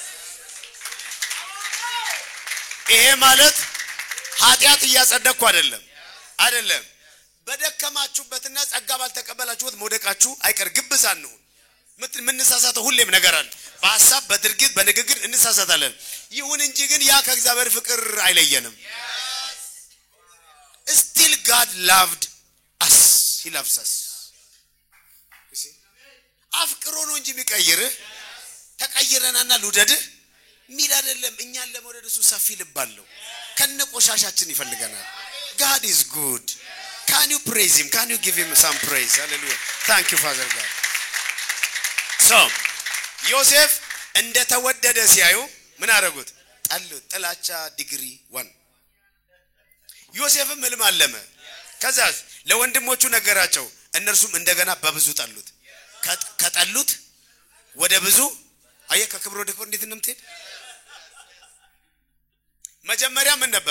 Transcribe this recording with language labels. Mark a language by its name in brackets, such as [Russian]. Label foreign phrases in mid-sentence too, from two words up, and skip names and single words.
[Amharic] ይሄ ማለት ኃጢአት እያጸደቅኩ አይደለም። በደከማችሁበትና ጸጋ ባልተቀበላችሁበት መውደቃችሁ አይቀር። ግብዛን ነው ምንሳሳተው ሁሌም ነገር አለ። በሐሳብ በድርጊት በንግግር እንሳሳታለን። ይሁን እንጂ ግን ያ ከእግዚአብሔር ፍቅር አይለየንም። [English] Still God loved us. He loves us. [Amharic] አፍቅሮ ነው እንጂ የሚቀይርህ ተቀይረናና ልውደድህ ሚል አይደለም። እኛን ለመውደድ እሱ ሰፊ ልብ አለው። ከነቆሻሻችን ይፈልገናል። [English] God is good. Can you praise him? Can you give him some praise? Hallelujah. Thank you Father God. [Amharic] So ዮሴፍ እንደተወደደ ሲያዩ ምን አደረጉት? ጠሉት። ጥላቻ ዲግሪ 1 ዮሴፍም ህልም አለመ። ከዛስ ለወንድሞቹ ነገራቸው። እነርሱም እንደገና በብዙ ጠሉት። ከጠሉት ወደ ብዙ አየ ከክብር ወደ ክብር እንዴት እንደምትሄድ መጀመሪያ ምን ነበር?